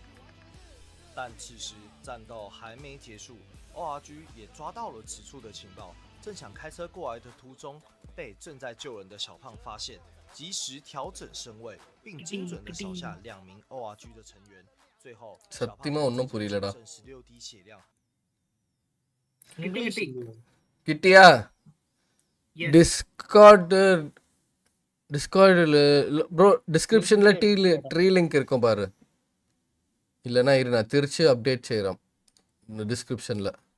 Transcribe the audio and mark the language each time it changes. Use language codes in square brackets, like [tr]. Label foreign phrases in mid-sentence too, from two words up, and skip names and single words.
[zh] 但此时战斗还没结束 ，ORG 也抓到了此处的情报，正想开车过来的途中，被正在救人的小胖发现，及时调整身位，并精准的扫下2名 ORG 的成员。最后，小胖剩16滴血量。 [ta] கிட்டியா? டிஸ்கார்ட்ல ப்ரோ டிஸ்கிரிப்ஷன்ல [en] tree link [ta] இருக்கும் பாரு. இல்லனா இரு நான் திருச்சி அப்டேட் செய்றேன் டிஸ்கிரிப்ஷன்ல.